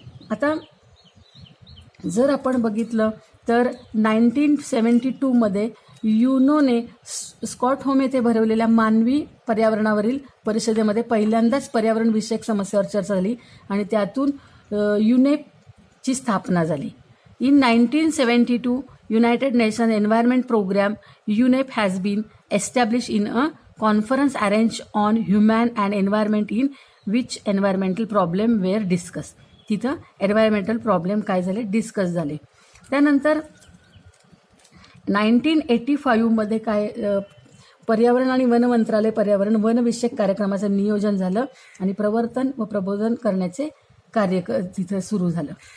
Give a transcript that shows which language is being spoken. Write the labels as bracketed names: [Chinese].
[Marathi] आता जर आपण बघितलं तर 1972 युनोने स्कॉटहोम येथे भरवलेल्या मानवी पर्यावरणावरील परिषदेमध्ये पहिल्यांदाच पर्यावरणविषयक समस्यावर चर्चा झाली आणि त्यातून युनेपची स्थापना झाली. [English] In 1972 United Nations Environment Program UNEP has been established in a conference arranged on human and environment in which environmental problem were discussed. [Marathi] तिथं एन्व्हायरमेंटल प्रॉब्लेम काय झाले, डिस्कस झाले. त्यानंतर 1985 काय पर्यावरण आणि वन मंत्रालय पर्यावरण वनविषयक कार्यक्रमाचं नियोजन झालं आणि प्रवर्तन व प्रबोधन करण्याचे कार्य तिथं सुरू झालं.